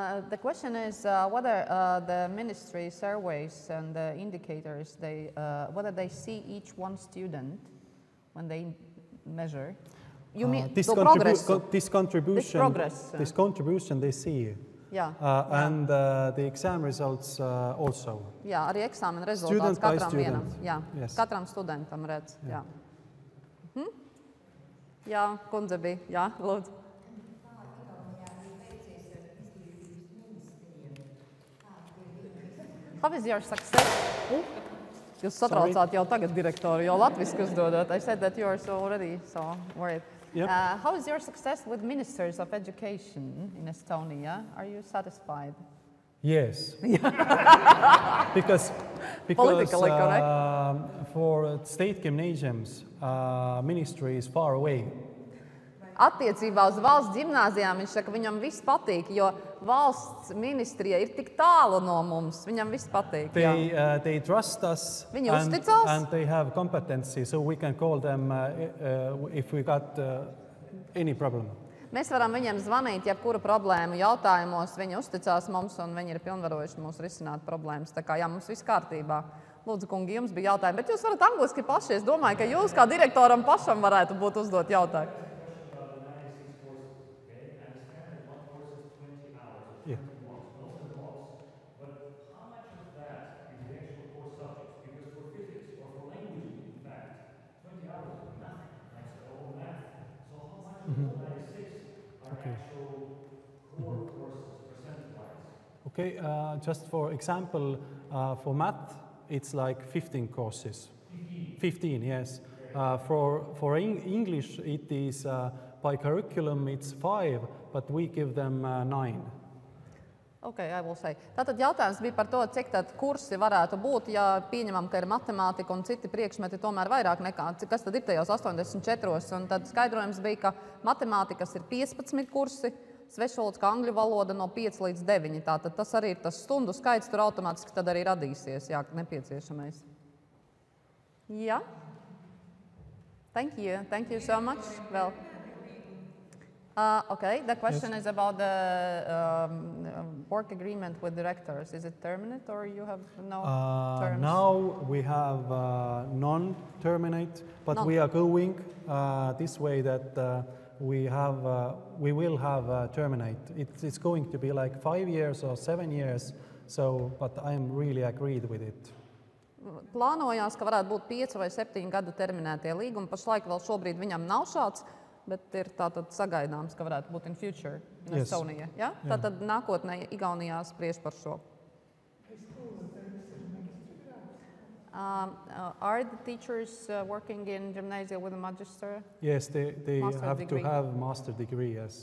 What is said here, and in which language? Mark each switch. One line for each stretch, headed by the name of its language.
English: The question is whether the ministry surveys and the indicators, whether they see each one student when they measure. You mean this progress? This contribution. Progress. This contribution they see. Yeah. And the exam results also.
Latvian: Jā, arī eksāmena rezultāts katram vienam. Jā, yes. Katram studentam redz. Jā. Jā, kundze bija. Jā, lūdzu.
English: How is your success?
Latvian: Jūs satraucāt jau tagad direktoru, jau latviski uzdodot.
English: I said that you are so already so worried. Yep. How is your success with ministers of education in Estonia? Are you satisfied? Yes. because Politically correct. For state gymnasiums, ministry is far away.
Latvian: Attiecībā uz valsts ģimnāzijām viņš saka, viņam viss patīk, jo valsts ministrija ir tik tālu no mums. Viņam viss patīk.
English: They trust us and they have competency, so we can call them if we got any problem.
Latvian: Mēs varam viņiem zvanīt, jebkuru problēmu jautājumos. Viņi uzticās mums un viņi ir pilnvarojuši mums risināt problēmas. Tā kā jā, mums viss kārtībā. Lūdzu, kungi, jums bija jautājumi, bet jūs varat angliski paši. Es domāju, ka jūs kā direktoram pašam varētu būt uzdot jautājumu.
English: Okay, just for example, for math, it's like 15 courses. 15, yes. For English, it is by curriculum, it's 5, but we give them 9. Okay, I will say.
Latvian: Tātad jautājums bija par to, cik tad kursi varētu būt, ja pieņemam, ka ir matemātika un citi priekšmeti tomēr vairāk nekā, kas tad ir tajos 84. Un tad skaidrojums bija, ka matemātikas ir 15 kursi, svešvalodas kā angļu valoda no 5 līdz 9. Tātad tas arī ir tas stundu skaits, tur automātiski tad arī radīsies, jā, nepieciešamais.
English: Jā? Thank you so much. Well. Okay, the question is about the work agreement with directors. Is it terminate or you have no terms? Now we have non-terminate, but we are going this way that we will have terminate. It's going to be like 5 years or 7 years, but I'm really agreed with it.
Latvian: Plānojās, ka varētu būt 5 vai 7 gadu terminētie līgumi. Pašlaik vēl šobrīd viņam nav šāds, bet ir tātad sagaidāms, ka varētu būt
English: in future in Estonia.
Latvian: Ja? Tātad nākotnē Igaunijā spriež par šo.
English: Are the teachers working in gymnasia with a magister? Yes, they have degree. To have master degree, yes.